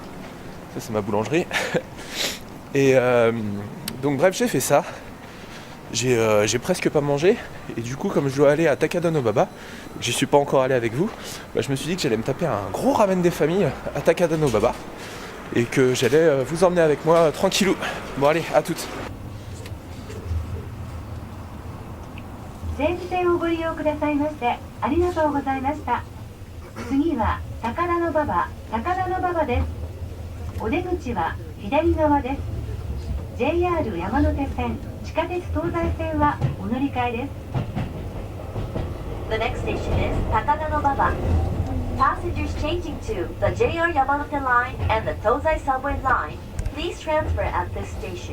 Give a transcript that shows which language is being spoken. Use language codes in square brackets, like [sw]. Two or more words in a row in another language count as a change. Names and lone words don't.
[fr] Ça c'est ma boulangerie. Et donc bref, j'ai fait ça. J'ai presque pas mangé, et du coup comme je dois aller à Takadanobaba, j'y suis pas encore allé avec vous, je me suis dit que j'allais me taper un gros ramen des familles à Takadanobaba et que j'allais vous emmener avec moi tranquillou. Bon allez, à toutes. [ja] 全線をご利用くださいましてありがとうございました。次は高田馬場です。お出口は左側です。JR 山手線、地下鉄東西線はお乗り換えです。 [en] The next station is Takada-no-baba. Passengers changing to the JR Yamanote line and the Tozai subway line, please transfer at this station.